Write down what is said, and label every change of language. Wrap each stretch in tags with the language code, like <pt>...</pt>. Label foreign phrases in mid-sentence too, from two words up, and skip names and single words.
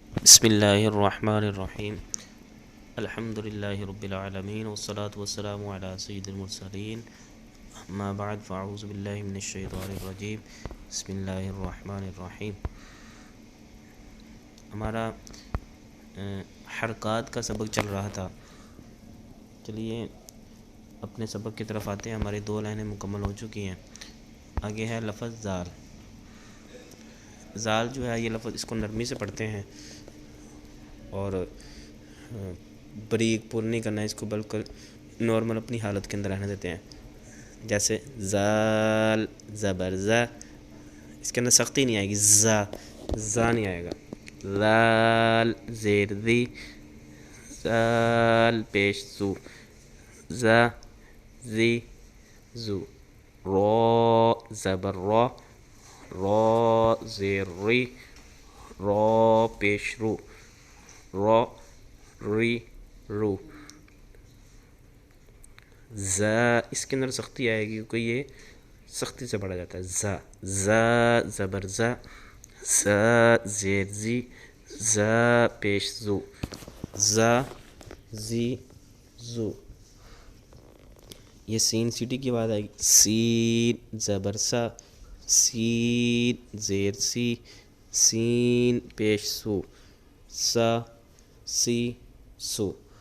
<ar>بسم اللہ الرحمن الرحیم الحمد للہ رب العالمین والصلاة والسلام علی سید المرسلین اما بعد فاعوذ باللہ من الشیطان الرجیم بسم اللہ الرحمن الرحیم۔</ar> <ur>ہمارا حرکات کا سبق چل رہا تھا، چلیے اپنے سبق کی طرف آتے ہیں۔ ہماری 2 لائنیں مکمل ہو چکی ہیں۔ آگے ہے لفظ زال۔ زال جو ہے یہ لفظ، اس کو نرمی سے پڑھتے ہیں اور بریک پور نہیں کرنا ہے اس کو، بلکہ نارمل اپنی حالت کے اندر رہنے دیتے ہیں۔ جیسے زال زبر زا، اس کے اندر سختی نہیں آئے گی، زا نہیں آئے گا۔ لال زیر دی، زال پیش زو، زا زی زو۔ رو زبر رو، رو زیر ری، رو پیش رو، رو ری رو۔ ز اس کے اندر سختی آئے گی کیونکہ یہ سختی سے پڑھا جاتا ہے۔ زا زبر زا، زا زیر زی، زا پیش زو، زا زی زو۔ یہ سین سیٹی کی آواز آئے گی۔ سین زبر سا، سین زیر سی، سین پیش سو، سا سی سو۔</ur>